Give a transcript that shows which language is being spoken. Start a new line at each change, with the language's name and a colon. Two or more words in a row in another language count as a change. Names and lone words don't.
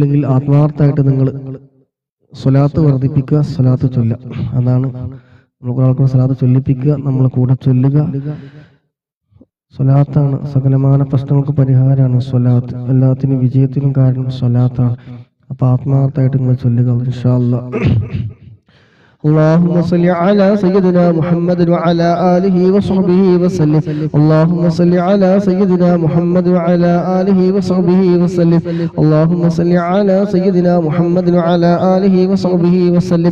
Malayalam: ഒന്നും ചെയ്തിട്ടില്ലെങ്കിൽ ആത്മാർത്ഥമായിട്ട് നിങ്ങൾ സ്വലാത്ത് വർദ്ധിപ്പിക്കുക, സ്വലാത്ത് ചൊല്ലുക. അതാണ് നമുക്ക് ആൾക്കാർ സ്വലാത്ത് ചൊല്ലിപ്പിക്കുക, നമ്മൾ കൂടെ ചൊല്ലുക. സ്വലാത്താണ് സകലമാന പ്രശ്നങ്ങൾക്ക് പരിഹാരമാണ്. സ്വലാത്ത് എല്ലാത്തിനും വിജയത്തിനും കാരണം സ്വലാത്താണ്. അപ്പൊ ആത്മാർത്ഥമായിട്ട് നിങ്ങൾ ചൊല്ലുക
Arabic: إن شاء الله. اللهم صل على سيدنا محمد وعلى آله وصحبه وسلم. اللهم صل على سيدنا محمد وعلى آله وصحبه وسلم. اللهم صل على سيدنا محمد وعلى آله وصحبه وسلم.